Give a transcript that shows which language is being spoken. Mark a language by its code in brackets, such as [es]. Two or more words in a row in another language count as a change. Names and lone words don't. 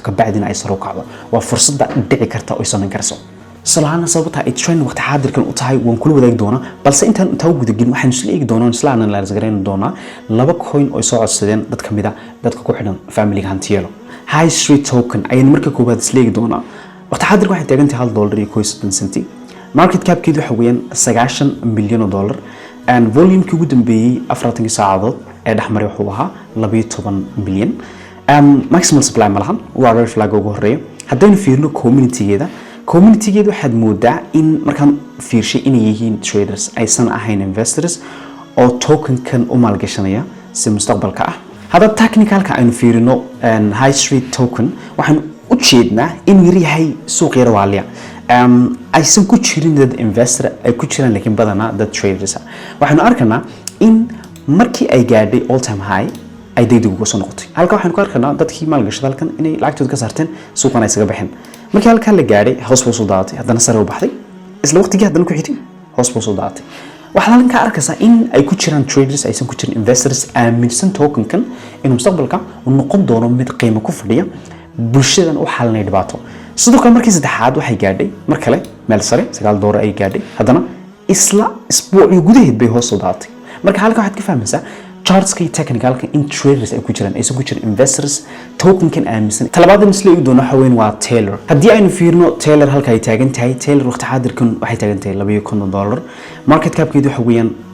[so] ka bacdina ay sare u kacdo waa fursad dhici karta oo samayn karso Solana sababta ay trend waqti xaadirkan u tahay waan kula wadaagi doonaa balse intaan inta guda gelin waxaan isla eegi doonaa isla analyze gareyn doonaa laba coin oo soo codsadeen dad kamid ah dadka ku xidhan family Hantielo High Street Token ayaan marka koobaad isla eegi doonaa waqti xaadirkan waxay taagan tahay $1.70 [en] market cap [so] keedu waxa weeyaan $90 milyan and volume ki ugu dambeeyay 40 saacadood ee dhaxmaray wuxuu ahaa 12 milyan [en] maximum supply [so] malahan waa [en] red flag [so] ugu horeeyo haddaynu fiirno community-geeda waxaad moodaa in markaan fiirshay inay yihiin traders aysan ahayn investors oo token-kan u maalgashanaya si mustaqbalka ah hadda technicalka aynu fiirino high street token waxaan u jeednaa in yar yahay suuq yar waaliya aysan ku jirin dad investor ay ku jiraan laakiin badanaa dad traders waxaanu arkaynaa in markii ay gaadhay [en] all time high [so] ay degdeg uga soo noqotay halka waxaan ku arkaynaa dadkii maalgashada halkan inay lacagtooda ka saarteen suuqan ay isaga baxeen markii halka la gaadhay hoos buu soo daatay haddana sare u baxday isla waqtigii haddana ku xigtay hoos buu soo daatay waxaa halka arkaysaa in ay ku jiraan traders aysan ku jirin investors aaminsan token-kan inuu mustaqbalka uu noqon doono mid qiimo ku fadhiya bulshadan u xalinay dhibaato sidoo kale markii saddexaad waxay gaadhay mar kale meel sare $9 ay gaadhay haddana isla isbuucii gudaheed bay hoos soo daatay marka halka waxaad ka fahmaysaa charts-ka iyo technicalka in traders ay ku jiraan aysan ku jirin investors token-kan aaminsan talabaadna isla eegi doono waxa weyn waa Taylor haddii aynu fiirno Taylor halka ay taagan tahay Taylor waqti xaadirkan waxay taagan tahay $250 [en] market cap-keedu [so] waxa weeyaan